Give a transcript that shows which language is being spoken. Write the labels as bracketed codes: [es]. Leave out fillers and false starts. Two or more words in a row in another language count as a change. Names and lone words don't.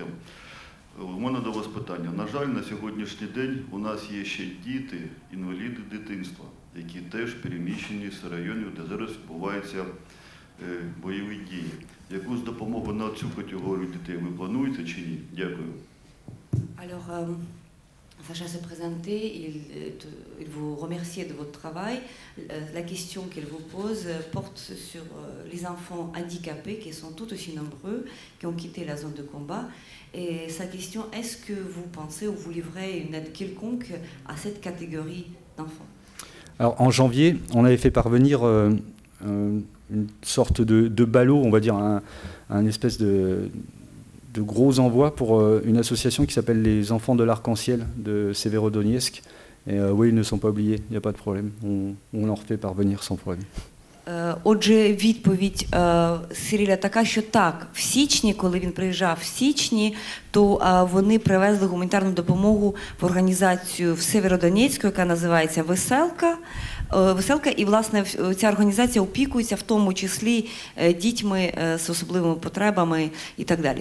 [uk] У мене до вас питання. На жаль, на сьогоднішній день у нас є ще діти, інваліди дитинства, які теж переміщені з районів, де зараз відбуваються бойові дії. Якусь допомогу на цю категорію дітей ви плануєте чи ні? Дякую. [fr] Alors, Sacha s'est présenté, il vous remercie de votre travail. La question qu'il vous pose porte sur les enfants handicapés qui sont tout aussi nombreux, qui ont quitté la zone de combat. Et sa question, est-ce que vous pensez ou vous livrez une aide quelconque à cette catégorie d'enfants? Alors, en janvier, on avait fait parvenir une sorte de ballot, on va dire un espèce de gros envois pour une association qui s'appelle les Enfants de l'Arc-en-Ciel de Severodonetsk. Et oui, ils ne sont pas oubliés, il n'y a pas de problème. On leur fait parvenir sans problème. [uk] Отже, відповідь Сиріля така, що так, в січні, коли він приїжджав в січні, то вони привезли гуманітарну допомогу в організацію в Северодонецьку, яка називається «Веселка». І, власне, ця організація опікується в тому числі дітьми з особливими потребами і так далі.